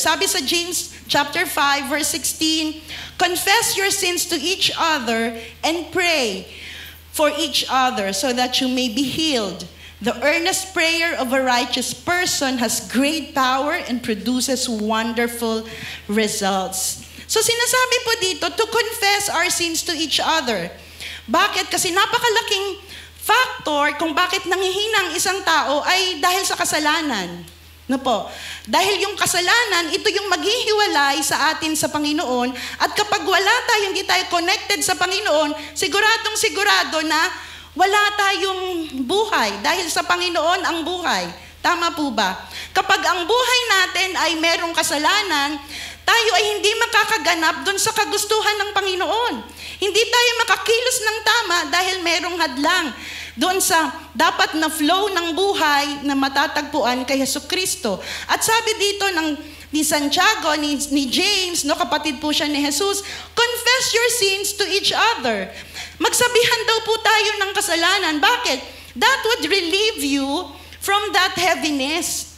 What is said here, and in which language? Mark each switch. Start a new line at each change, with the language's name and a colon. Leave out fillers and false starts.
Filipino: Sabi sa
English: James chapter 5 verse 16, confess your sins to each other and pray for each other so that you may be healed. The earnest prayer of a righteous person has great power and produces wonderful results.
Filipino: So sinasabi po dito,
English: to confess our sins to each other.
Filipino: Bakit? Kasi napakalaking factor kung bakit nanghihina ang isang tao ay dahil sa kasalanan. No po. Dahil yung kasalanan, ito yung maghihiwalay sa atin sa Panginoon. At kapag wala tayo, hindi tayo connected sa Panginoon, siguradong sigurado na wala tayong buhay. Dahil sa Panginoon ang buhay. Tama po ba? Kapag ang buhay natin ay merong kasalanan, tayo ay hindi makakaganap doon sa kagustuhan ng Panginoon. Hindi tayo makakilos ng tama dahil merong hadlang doon sa dapat na flow ng buhay na matatagpuan kay Jesucristo. At sabi dito ni Santiago, ni James, no, kapatid po siya ni Jesus,
English: confess your sins to each other.
Filipino: Magsabihan daw po tayo ng kasalanan. Bakit?
English: That would relieve you from that heaviness.